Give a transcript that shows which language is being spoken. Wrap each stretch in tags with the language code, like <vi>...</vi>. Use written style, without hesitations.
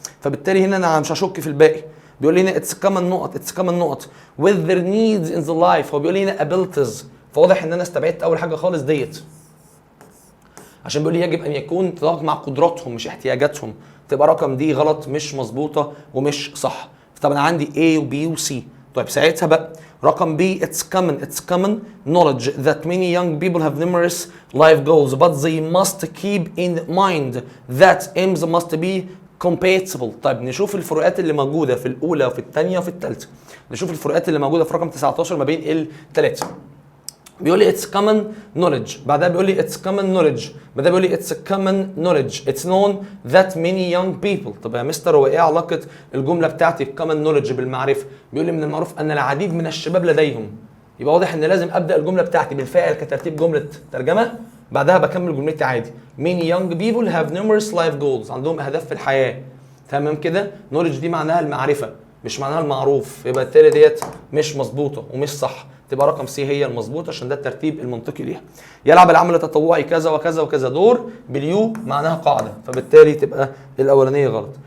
<ar>فبالتالي هنا انا مش هشك في الباقي. بيقول لي هنا اتس كومن نقط</ar> <en>with their needs in the life،</en> <ar>هو بيقول لي هنا abilities، فواضح ان انا استبعدت اول حاجه خالص ديت، عشان بيقول لي يجب ان يكون تتوافق مع قدراتهم مش احتياجاتهم. تبقى رقم دي غلط مش مظبوطه ومش صح. طبعا عندي A و B و C. طيب ساعتها بقى رقم B</ar> <en>it's common knowledge that many young people have numerous life goals but they must keep in mind that aims must be compatible.</en> <ar>طيب نشوف الفروقات اللي موجوده في الاولى وفي الثانيه وفي الثالثه. نشوف الفروقات اللي موجوده في رقم 19 ما بين الثلاثه.</ar> <en>بيقول لي it's common knowledge،</en> <ar>بعدها بيقول لي</ar> <en>it's common knowledge، بعدها بيقول لي it's common knowledge it's known that many young people.</en> <ar>طب يا مستر هو ايه علاقه الجمله بتاعتي</ar> <en>common knowledge</en> <ar>بالمعرفه؟ بيقول لي من المعروف ان العديد من الشباب لديهم، يبقى واضح ان لازم ابدا الجمله بتاعتي بالفاعل كترتيب جمله ترجمه، بعدها بكمل جملتي عادي.</ar> <en>many young people have numerous life goals،</en> <ar>عندهم اهداف في الحياه. تمام كده؟ knowledge دي معناها المعرفه مش معناها المعروف، يبقى التالي ديت مش مظبوطه ومش صح. تبقى رقم سي هي المظبوطه عشان ده الترتيب المنطقي ليها. يلعب العمل التطوعي كذا وكذا وكذا دور، باليو معناها قاعده، فبالتالي تبقى الاولانيه غلط.</ar>